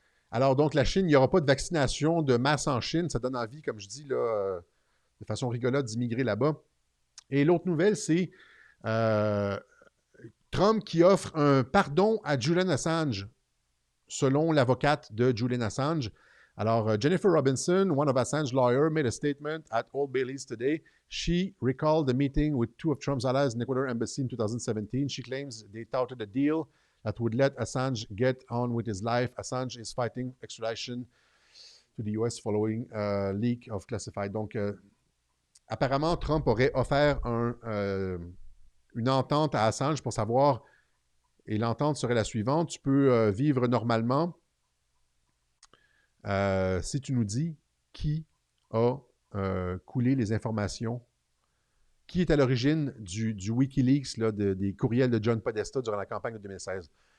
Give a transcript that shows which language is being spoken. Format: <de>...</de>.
<fr>Alors, donc, la Chine, il n'y aura pas de vaccination de masse en Chine. Ça donne envie, comme je dis, là, de façon rigolote, d'immigrer là-bas. Et l'autre nouvelle, c'est Trump qui offre un pardon à Julian Assange, selon l'avocate de Julian Assange.</fr> <en>Alors, Jennifer Robinson, one of Assange's lawyers, made a statement at Old Bailey's today. She recalled the meeting with two of Trump's allies in the Ecuador embassy in 2017. She claims they touted a deal that would let Assange get on with his life. Assange is fighting extradition to the US following a leak of classified.</en> <fr>Donc, apparemment, Trump aurait offert une entente à Assange pour savoir, et l'entente serait la suivante: tu peux vivre normalement si tu nous dis qui a coulé les informations, qui est à l'origine du Wikileaks, là, des courriels de John Podesta durant la campagne de 2016.</fr>